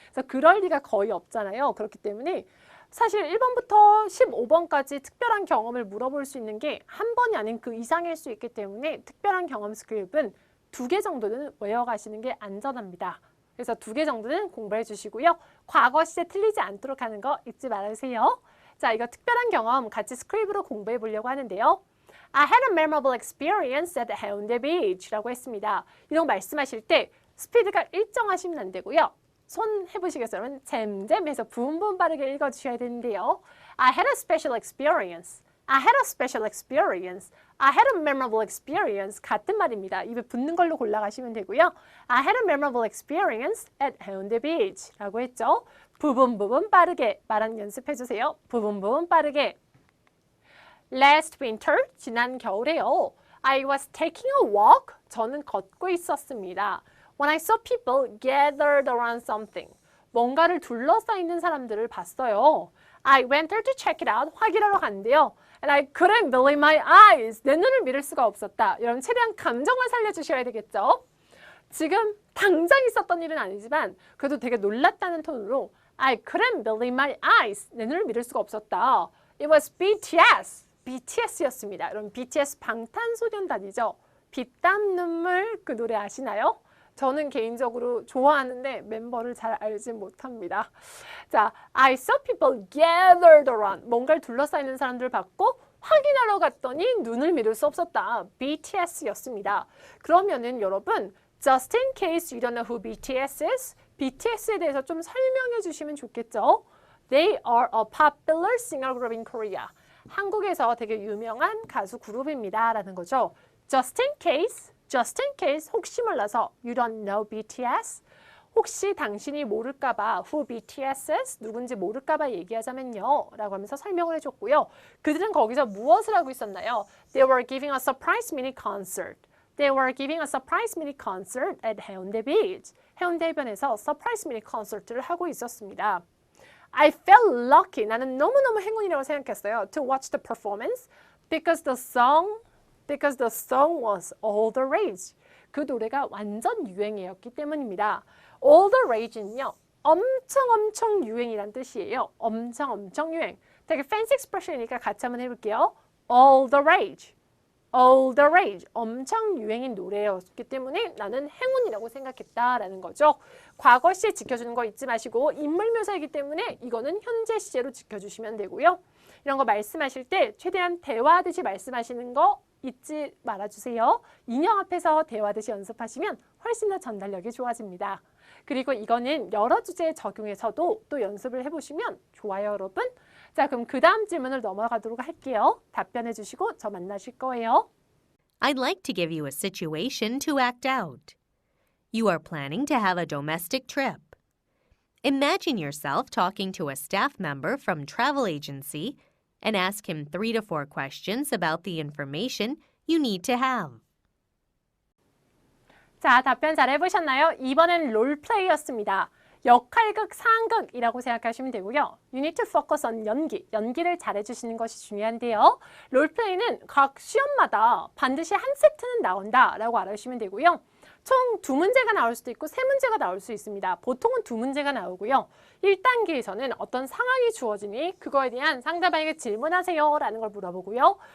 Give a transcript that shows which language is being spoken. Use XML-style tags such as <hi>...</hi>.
<ko>그래서 그럴 리가 거의 없잖아요. 그렇기 때문에 사실 1번부터 15번까지 특별한 경험을 물어볼 수 있는 게 한 번이 아닌 그 이상일 수 있기 때문에 특별한 경험 스크립은 2개 정도는 외워가시는 게 안전합니다. 그래서 2개 정도는 공부해 주시고요. 과거 시제 틀리지 않도록 하는 거 잊지 말으세요. 자, 이거 특별한 경험 같이 스크립으로 공부해 보려고 하는데요.</ko> <en>I had a memorable experience at Haeundae Beach</en> <ko>라고 했습니다. 이런 거 말씀하실 때 스피드가 일정하시면 안 되고요. 손 해보시겠어요? 여러분 잼잼해서 부음부음 빠르게 읽어주셔야 되는데요.</ko> <en>I had a special experience. I had a special experience. I had a memorable experience.</en> <ko>같은 말입니다. 입에 붙는 걸로 골라가시면 되고요.</ko> <en>I had a memorable experience at Haeundae Beach</en> <ko>라고 했죠. 부분 빠르게 말하는 연습해주세요. 부분 빠르게.</ko> <en>Last winter,</en> <ko>지난 겨울에요.</ko> <en>I was taking a walk.</en> <ko>저는 걷고 있었습니다.</ko> <en>When I saw people gathered around something.</en> <ko>뭔가를 둘러싸 있는 사람들을 봤어요.</ko> <en>I went there to check it out.</en> <ko>확인하러 갔는데요.</ko> <en>And I couldn't believe my eyes.</en> <ko>내 눈을 믿을 수가 없었다. 여러분 최대한 감정을 살려주셔야 되겠죠. 지금 당장 있었던 일은 아니지만 그래도 되게 놀랐다는 톤으로</ko> <en>I couldn't believe my eyes.</en> <ko>내 눈을 믿을 수가 없었다.</ko> <en>It was BTS.</en> <ko>BTS였습니다. 여러분 BTS 방탄소년단이죠. 빛땀 눈물 그 노래 아시나요? 저는 개인적으로 좋아하는데 멤버를 잘 알지 못합니다.</ko> <en>자, I saw people gathered around.</en> <ko>뭔가를 둘러싸이는 사람들을 봤고 확인하러 갔더니 눈을 믿을 수 없었다. BTS였습니다. 그러면은 여러분</ko> <en>Just in case you don't know who BTS is,</en> <ko>BTS에 대해서 좀 설명해 주시면 좋겠죠?</ko> <en>They are a popular singer group in Korea.</en> <ko>한국에서 되게 유명한 가수 그룹입니다. 라는 거죠.</ko> <en>Just in case,</en> <ko>혹시 몰라서</ko> <en>you don't know BTS?</en> <ko>혹시 당신이 모를까봐</ko> <en>who BTS is?</en> <ko>누군지 모를까봐 얘기하자면요. 라고 하면서 설명을 해줬고요. 그들은 거기서 무엇을 하고 있었나요?</ko> <en>They were giving a surprise mini concert. They were giving a surprise mini concert at 해운대 Beach.</en> <ko>해운대 해변에서 서프라이즈 미니 콘서트를 하고 있었습니다.</ko> <en>I felt lucky.</en> <ko>나는 너무너무 행운이라고 생각했어요.</ko> <en>To watch the performance because the song was all the rage.</en> <ko>그 노래가 완전 유행이었기 때문입니다. All the rage는요. 엄청 유행이란 뜻이에요. 엄청 유행. 되게 fancy expression이니까 같이 한번 해볼게요.</ko> <en>All the rage. All the rage.</en> <ko>엄청 유행인 노래였기 때문에 나는 행운이라고 생각했다라는 거죠. 과거 시제 지켜주는 거 잊지 마시고 인물 묘사이기 때문에 이거는 현재 시제로 지켜주시면 되고요. 이런 거 말씀하실 때 최대한 대화하듯이 말씀하시는 거 잊지 말아주세요. 인형 앞에서 대화하듯이 연습하시면 훨씬 더 전달력이 좋아집니다. 그리고 이거는 여러 주제에 적용해서도 또 연습을 해보시면 좋아요, 여러분. 자, 그럼 그 다음 질문을 넘어가도록 할게요. 답변해 주시고 저 만나실 거예요.</ko> <en>I'd like to give you a situation to act out. You are planning to have a domestic trip. Imagine yourself talking to a staff member from travel agency and ask him 3 to 4 questions about the information you need to have.</en> <ko>자, 답변 잘 해보셨나요? 이번엔 롤플레이였습니다. 역할극, 상극이라고 생각하시면 되고요.</ko> <en>You need to focus on</en> <ko>연기를 잘해주시는 것이 중요한데요. 롤플레이는 각 시험마다 반드시 한 세트는 나온다라고 알아주시면 되고요. 총 2문제가 나올 수도 있고 3문제가 나올 수 있습니다. 보통은 2문제가 나오고요. 1단계에서는 어떤 상황이 주어지니 그거에 대한 상대방에게 질문하세요 라는 걸 물어보고요.</ko>